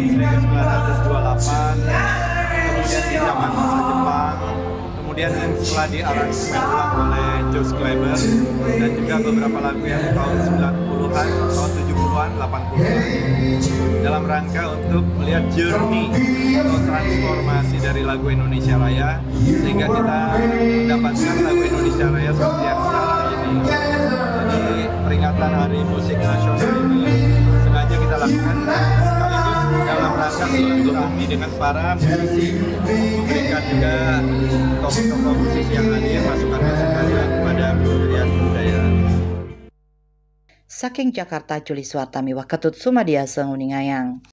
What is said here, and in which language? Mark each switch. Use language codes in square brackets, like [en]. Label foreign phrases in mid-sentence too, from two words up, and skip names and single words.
[id] 1928, kemudian di zaman masa Jepang, kemudian setelah diaransemen ulang oleh Josh Kleber, dan juga beberapa lagu yang tahun 90-an, tahun 70-an, 80-an, dalam rangka untuk melihat journey atau transformasi dari lagu Indonesia Raya, sehingga kita mendapatkan lagu Indonesia Raya seperti yang sekarang ini. Jadi peringatan Hari Musik Nasional ini sengaja kita lakukan sekaligus dalam rangka silaturahmi dengan para musisi, memberikan juga tokoh-tokoh musisi yang hadir masukan-masukannya kepada Kementerian Kebudayaan. [ban] Saking Jakarta Juli Suartami Waketut Sumadiasa Nguningayang.